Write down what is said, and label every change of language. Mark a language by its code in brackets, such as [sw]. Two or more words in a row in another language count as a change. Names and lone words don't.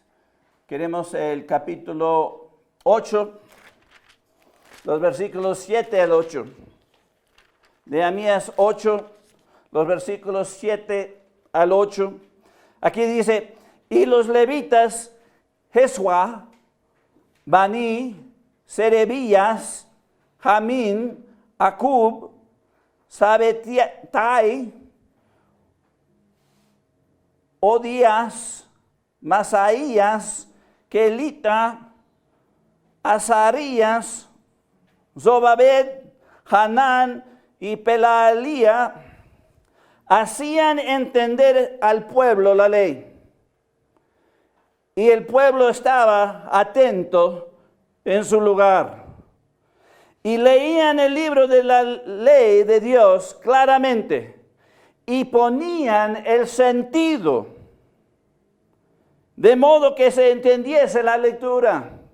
[es] Queremos el capítulo 8, los versículos 7 al 8. Nehemías 8, los versículos 7 al 8. Aquí dice, y los levitas, Jesua, Bani, Serebías, Jamín, Acub, Sabetai, Odías, Masaías, Kelita, Azarías, Zobabed, Hanán y Pelalía hacían entender al pueblo la ley. Y el pueblo estaba atento en su lugar. Y leían el libro de la ley de Dios claramente y ponían el sentido, de modo que se entendiese la lectura.